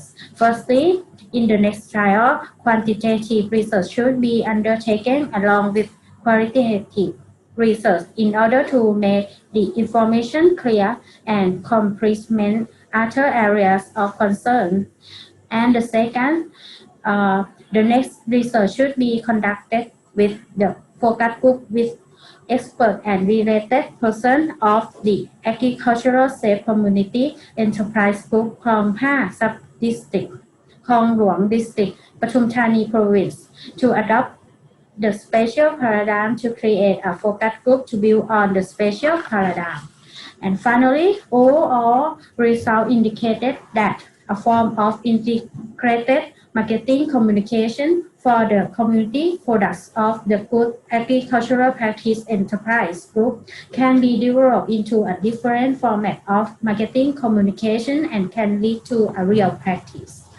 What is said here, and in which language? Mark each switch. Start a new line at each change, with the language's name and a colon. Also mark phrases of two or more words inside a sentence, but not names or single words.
English: Firstly, in the next trial, quantitative research should be undertaken along with qualitative research in order to make the information clear and complement other areas of concern. And the second, the next research should be conducted with the focus group with expert and related person of the agricultural safe community enterprise group คลอง 5 sub district คลองหลวง district ปทุมธานี province to adopt the spatial paradigm to create a focus group to build on the spatial paradigm. And finally, overall results indicated that a form of integrated marketing communication for the community products of the good agricultural practice enterprise group can be developed into a different format of marketing communication and can lead to a real practice.